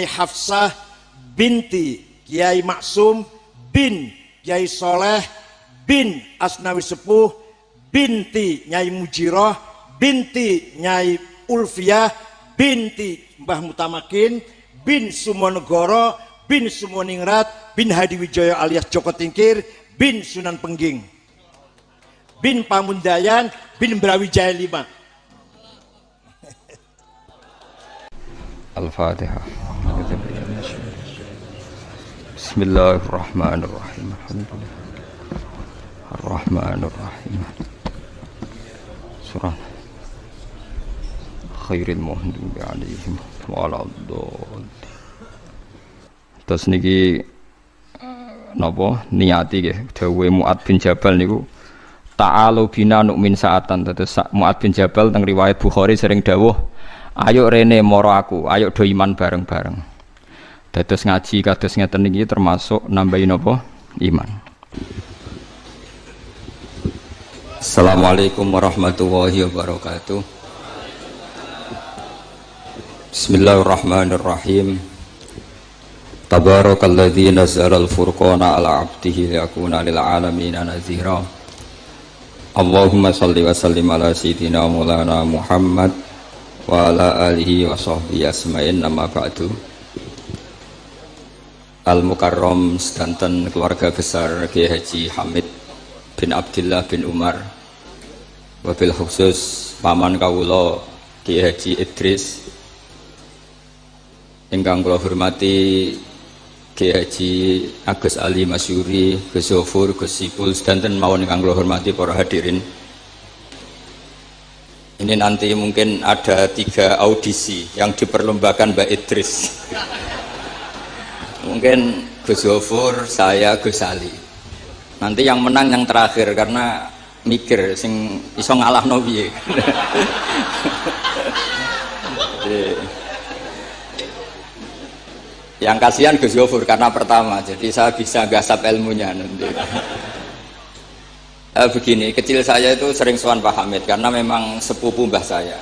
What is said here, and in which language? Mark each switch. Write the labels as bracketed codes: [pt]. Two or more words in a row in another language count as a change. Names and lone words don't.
[jv] Hafsah binti Kiai Maksum bin Kiai Soleh bin Asnawi Sepuh binti Nyai Mujiroh binti Nyai Ulfiah binti Mbah Mutamakin bin Sumonegoro bin Sumoningrat bin Hadi Wijaya alias Joko Tingkir bin Sunan Pengging bin Pamundayan bin Brawijaya 5. Al-Fatihah. [ar] بسم الله الرحمن الرحيم. الرحمن الرحيم. سورة غير المغضوب عليهم ولا الضالين. [jv] Terus niki napa niati nggih dawuhe Mu'ad bin Jabal niku [ar] تعالوا بنا نؤمن ساعة. [jv] Terus Mu'ad bin Jabal teng riwayat Bukhari sering dawuh, ayo rene moro aku, ayo do iman bareng-bareng. Dados ngaji kados ngeten iki termasuk nambahi napa iman. [ar] السلام عليكم ورحمة الله وبركاته. بسم الله الرحمن الرحيم. تبارك الذي نزل الفرقان على عبده ليكون للعالمين نذيرا. اللهم صل وسلم على سيدنا مولانا محمد وعلى آله وصحبه أجمعين أما بعد. [jv] Al-Mukarram sedanten [id] keluarga besar [jv] Kiai Haji Hamid bin Abdillah bin Umar, [ar] وبالخصوص [jv] paman kawula Kiai Haji Idris, ingkang kula hormati Kiai Haji Agus Ali Masyuri, Gus Zofur, Gus Sipul, sedanten mawon ingkang kula hormati para hadirin. [id] Ini nanti mungkin ada 3 audisi yang diperlombakan Mbak Idris. Mungkin Gus Zofur, saya, Gus Ali. Nanti yang menang yang terakhir karena mikir [jv] sing iso ngalahno piye. [id] Yang kasihan Gus Zofur karena pertama, jadi saya bisa gasap ilmunya nanti. Begini, kecil saya itu sering sowan Pak Hamid karena memang sepupu mbah saya.